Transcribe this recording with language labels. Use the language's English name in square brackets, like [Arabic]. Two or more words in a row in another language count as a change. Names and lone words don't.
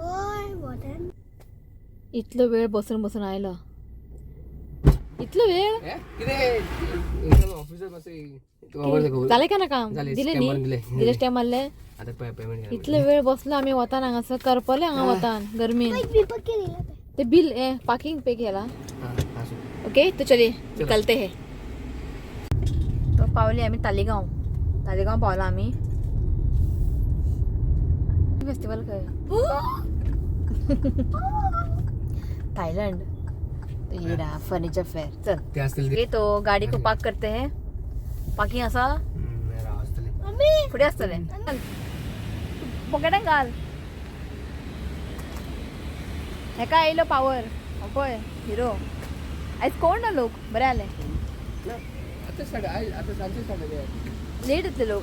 [Konkani] इतलो वेळ बसून आयलो, इतलो वेळ झाले का ना काम दिले न्ही, दिले स्टॅम्प मारले। इतले वेळ बसलो आम्ही वतान, हांगासर करपले हांगा वतान गरमी। ते बिल पार्किंग पे केला। ओके, [Hindi] तो चलिए निकलते हैं। [Konkani] तो पावले आम्ही तालिगांव पावला आम्ही। [Hindi] फेस्टिवल का है थाईलैंड। तो ये रहा फर्नीचर फेयर। चल ये तो गाड़ी को पार्क करते हैं। [Konkani] पार्किंग असा पुढे असतले पॉकेटान घाल। हेका आयलो पावर पळय हिरो। आयज कोण ना लोक बरे आले। लेट येतले लोक।